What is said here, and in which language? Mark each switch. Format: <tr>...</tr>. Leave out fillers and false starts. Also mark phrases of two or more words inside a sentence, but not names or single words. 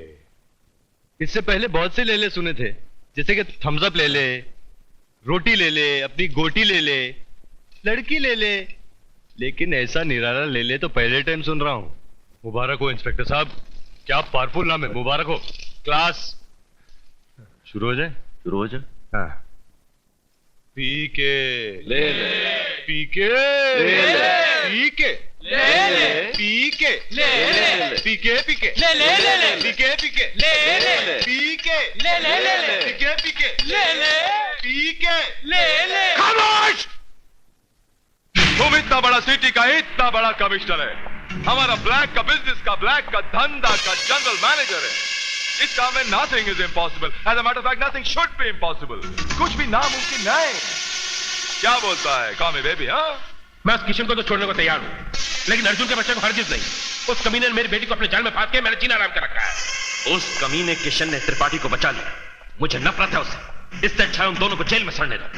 <hi>इससे पहले बहुत से ले ले सुने थे, जैसे कि थम्स अप ले ले, रोटी ले ले, अपनी गोटी ले ले, लड़की ले ले, लेकिन ऐसा निराला ले ले तो पहले टाइम सुन रहा हूं। मुबारक हो इंस्पेक्टर साहब, क्या पावरफुल नाम है, मुबारक हो। क्लास शुरू हो जाए? हाँ। पीके ले ले, पीके ले ले, पीके ले ले, पीके ले ले, पीके पीके ले ले ले ले, पीके पीके ले ले, पीके ले ले ले ले, पीके पीके ले ले, पीके ले ले। खामोश! तुम इतना बड़ा सिटी का इतना बड़ा कमिश्नर है, हमारा ब्लैक का बिजनेस का, ब्लैक का धंधा का जनरल मैनेजर है। इस काम में</hi> <en>nothing is impossible. As a matter of fact, nothing should be impossible.</en> <hi>कुछ भी नामुमकिन नहीं। क्या बोलता है कॉमी बेबी? हाँ, मैं उस किशन को तो छोड़ने को तैयार हूँ, लेकिन अर्जुन के बच्चे को हरगिज नहीं। उस कमीने ने मेरी बेटी को अपने जाल में फांस के मैंने जीना आराम कर रखा है। उस कमीने किशन ने त्रिपाठी को बचा लिया, मुझे नफरत है उससे। इससे अच्छा है उन दोनों को जेल में सड़ने दो।</hi>